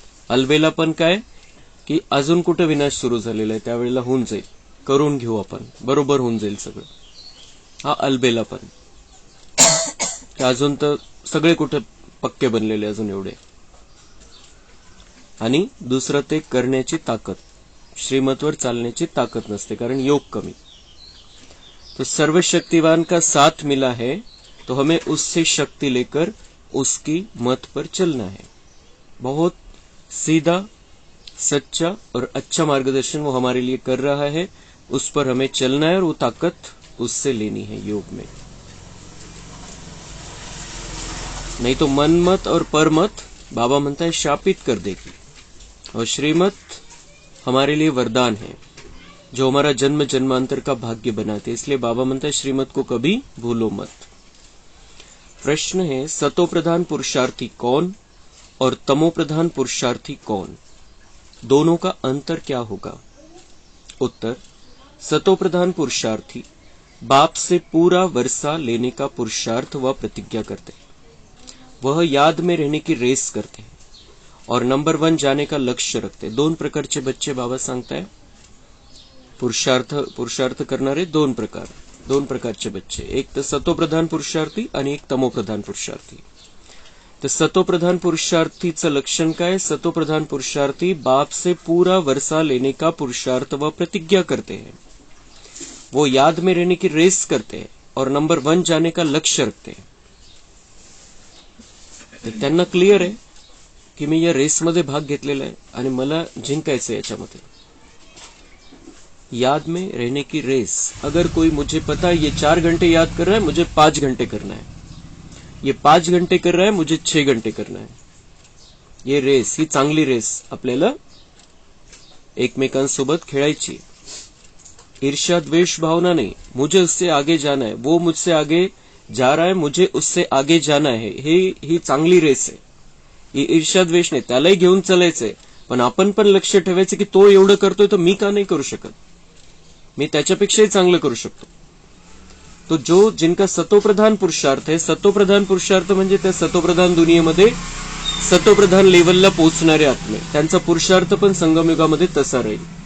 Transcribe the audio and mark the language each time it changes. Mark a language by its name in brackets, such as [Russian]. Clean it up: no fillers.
[Marathi] अलबेला पण काय की अजून कुठे विनाश सुरू झालेला आहे, त्यावेळेला होऊन जाईल, करून घेऊ आपण, बरोबर होऊन जाईल सगळं, हा अलबेला पण। अजून तर सगळे कुठे पक्के बनलेले अजून एवढे। आणि दुसरं ते करण्याची ताकद, श्रीमतवर चालण्याची ताकद नसते, कारण योग कमी। [Hindi] तो सर्वशक्तिवान का साथ मिला है तो हमें उससे शक्ति लेकर उसकी मत पर चलना है। बहुत सीधा, सच्चा और अच्छा मार्गदर्शन वो हमारे लिए कर रहा है, उस पर हमें चलना है और वो ताकत उससे लेनी है योग में। नहीं तो मनमत और परमत बाबा म्हणता है शापित कर देगी, और श्रीमत हमारे लिए वरदान है जो हमारा जन्म जन्मांतर का भाग्य बनाते। इसलिए बाबा म्हणता है श्रीमत को कभी भूलो मत। प्रश्न है, सतो प्रधान पुरुषार्थी कौन और तमो प्रधान पुरुषार्थी कौन, दोनों का अंतर क्या होगा? उत्तर, सतो प्रधान पुरुषार्थी बाप से पूरा वर्षा लेने का पुरुषार्थ व प्रतिज्ञा करते हैं। वह याद में रहने की रेस करते हैं और नंबर 1 जाने का लक्ष्य रखते हैं। [Marathi] दोन प्रकारचे बच्चे बाबा सांगताय, पुरुषार्थ करणारे दोन प्रकारचे बच्चे, एक तर सतोप्रधान पुरुषार्थी आणि एक तमोप्रधान पुरुषार्थी। तर सतोप्रधान पुरुषार्थीचं लक्षण काय? [Hindi] सतोप्रधान पुरुषार्थी बाप से पूरा वर्षा लेने का पुरुषार्थ व प्रतिज्ञा करते हैं, वो याद में रहने की रेस करते हैं और नंबर 1 जाने का लक्ष्य रखते हैं। [Marathi] त्यांना क्लिअर आहे की मी या रेसमध्ये भाग घेतलेला आहे आणि मला जिंकायचं याच्यामध्ये। [Hindi] याद में रहने की रेस, अगर कोई मुझे पता है ये 4 घंटे याद कर रहा है, मुझे 5 घंटे करना है, ये 5 घंटे कर रहा है, मुझे 6 घंटे करना है, ये रेस, [Marathi] ही चांगली रेस आपल्याला एकमेकांसोबत खेळायची। [Hindi] ईर्ष्या द्वेष भावना नहीं, मुझे उससे आगे जाना है, वो मुझसे आगे जा रहा है, मुझे उससे आगे जाना है, [Marathi] ही चांगली रेस आहे। ही ईर्ष्या द्वेष नाही, त्यालाही घेऊन चालायचंय, पण आपण पण लक्ष ठेवायचं की तो एवढं करतोय तर मी का नाही करू शकत, मी त्याच्यापेक्षाही चांगलं करू शकतो। [Hindi] तो जिनका सतोप्रधान पुरुषार्थ है, [Marathi] सतोप्रधान पुरुषार्थ म्हणजे त्या सतोप्रधान दुनियेमध्ये सतोप्रधान लेवलला पोहोचणारे आत्मे, त्यांचा पुरुषार्थ पण संगमयुगामध्ये तसा राहील।